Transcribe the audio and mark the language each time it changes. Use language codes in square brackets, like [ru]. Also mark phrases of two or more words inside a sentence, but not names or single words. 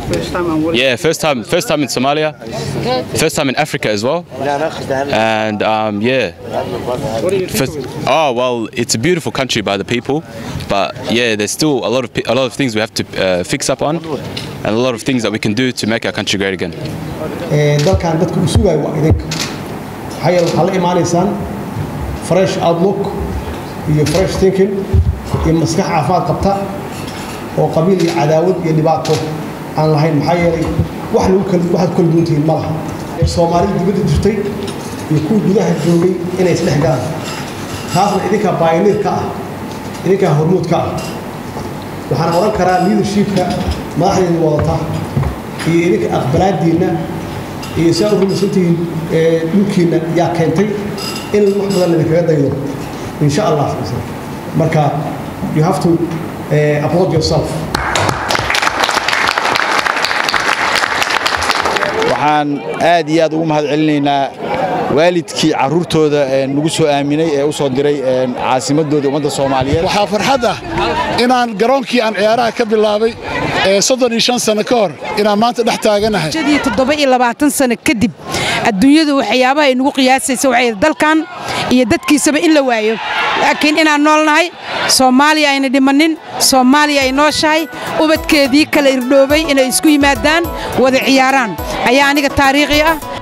[en] Yeah, first time in Somalia, first time in Africa as well. And yeah, well, it's a beautiful country by the people, but yeah, there's still a lot of things we have to fix up on, and a lot of things that we can do to make our country great again. [so] dalkan dadku u sugay waa idinka hayal waxa la iimaanaysan [en] fresh outlook [so] iyo [en] fresh thinking [so] iyo maskax caafimaad qabta oo qabiil iyo cadaawad iyo dhibaato aan lahayn maxaa yeelay waxaad kala duwantihiin ma laha Soomaaliya dibadda jirtay iyo kuwa gudaha joogay inay isdhex galaan taasna idinka pioneer ka ah idinka hormuud ka ah waxaan oran karaa leadershipka madaxdeena wadata iyo idinka aqbalaadiina iyo soo rumaysantiin dhulkiina yaa keentay in wax badan la kaga daydo [ar] إن شاء الله [so] marka [en] you have to applaud yourself. [so] waxaan aad iyo aad ugu mahadcelinaynaa waalidkii caruurtooda nagu soo aaminay ee u soo diray caasimadooda ummadda Soomaaliyeed. waxaa farxad ah inaan garoonkii aan ciyaaraha ka bilaabay 35 sano ka hor inaan maanta dhex taaganahay 27 sano kadib adduunyadu waxyaabaha ay nagu qiyaasayso waxay dalkan iyo dadkiisaba in la waayo laakiin inaan noolnahay Soomaaliya ayna dhimanin Soomaaliya ay nooshahay ubadkeedii kala irdhoobay inay isku yimaadaan wada ciyaaraan ayaa aniga taariikhi ah